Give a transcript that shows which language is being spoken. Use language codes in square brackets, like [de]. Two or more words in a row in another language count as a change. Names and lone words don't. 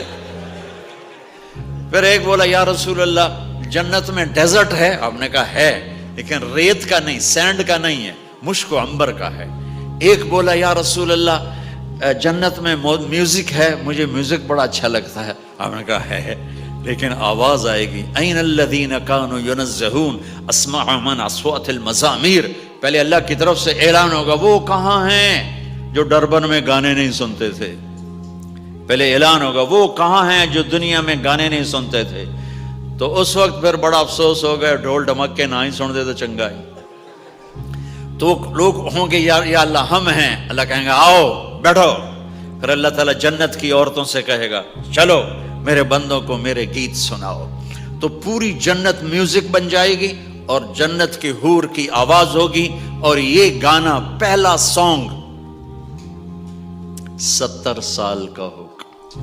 [ur] پھر ایک بولا [ar] یا رسول اللہ [ur] جنت میں ڈیزرٹ ہے؟ آپ نے کہا ہے، لیکن ریت کا نہیں، سینڈ کا نہیں ہے، مشک و عنبر کا ہے۔ ایک بولا [ar] یا رسول اللہ [ur] جنت میں میوزک ہے؟ مجھے میوزک بڑا اچھا لگتا ہے۔ آپ نے کہا ہے، لیکن آواز آئے گی [ar] این الذین کانوا ینزہون اسمع من اصوات المزامیر، [ur] پہلے اللہ کی طرف سے اعلان ہوگا وہ کہاں ہیں جو ڈربن میں گانے نہیں سنتے تھے، پہلے اعلان ہوگا وہ کہاں ہیں جو دنیا میں گانے نہیں سنتے تھے، تو اس وقت پھر بڑا افسوس ہوگا [pa] ڈھول ڈھمکے نہ ہی سن دے تو چنگا ہے۔ [ur] تو لوگ ہوں گے [ar] یا اللہ [ur] ہم ہیں، اللہ کہیں گا آؤ بیٹھو، پھر اللہ تعالیٰ جنت کی عورتوں سے کہے گا چلو میرے بندوں کو میرے گیت سناؤ، تو پوری جنت میوزک بن جائے گی اور جنت کی حور کی آواز ہوگی، اور یہ گانا پہلا سانگ 70 سال کا ہوگا۔